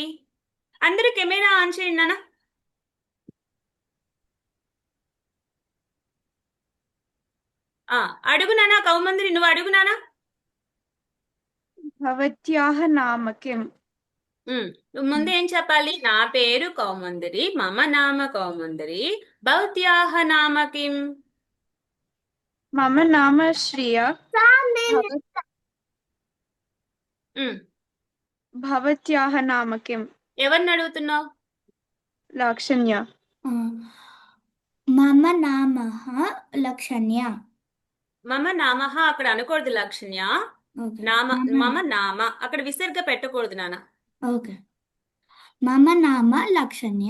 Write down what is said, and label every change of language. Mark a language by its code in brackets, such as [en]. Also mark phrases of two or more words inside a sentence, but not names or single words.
[te] అందరూ కెమెరా ఆన్ చేయండి నాన్న. అడుగు నాన్న. కౌముందిరి నువ్వు అడుగు నాన్న. [sa] भवत्याः नाम किम्? [te] నువ్వు ముందు ఏం చెప్పాలి? నా పేరు కౌముందిరి, [sa] मम नाम कौमुन्दिरि, भवत्याः नाम किम्? मम नाम श्रिया ఉమ్, भवत्याः नाम किम् [te] ఎవరిని అడుగుతున్నావు? लाक्षण्य ఆ, [sa] मम नामः [te] లక్షణ్య. [sa] मम नामः [te] అక్కడ అనకూడదు లక్షణ్య. ఓకే. [sa] मम नाम [te] అక్కడ విసర్గ పెట్టకూడదు నాన్న. [sa] ఓకే. मम नाम लक्षण्य.